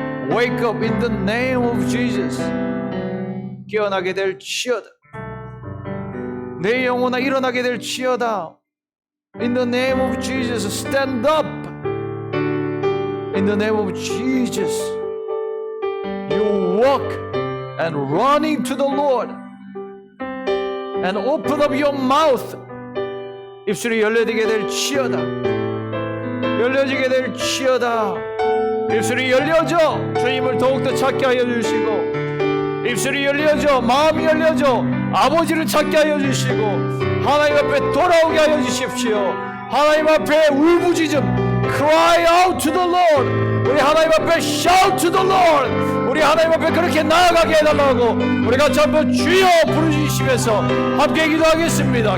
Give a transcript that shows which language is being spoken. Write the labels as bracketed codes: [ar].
[en] Wake up in the name of Jesus. [ko] 깨어나게 될지어다. 내 영혼아 일어나게 될지어다. [en] In the name of Jesus. Stand up. In the name of Jesus. You walk and running to the Lord. And open up your mouth. [ko] 입술이 열려지게 될지어다. 열려지게 될지어다. 입술이 열려져 주님을 더욱더 찾게 하여 주시고, 입술이 열려져 마음이 열려져 아버지를 찾게 하여 주시고, 하나님 앞에 돌아오게 하여 주십시오. 하나님 앞에 울부짖음, [en] cry out to the Lord. [ko] 우리 하나님 앞에 [en] shout to the Lord. [ko] 우리 하나님 앞에 그렇게 나아가게 해달라고 우리 같이 한번 주여 부르짖으시면서 함께 기도하겠습니다.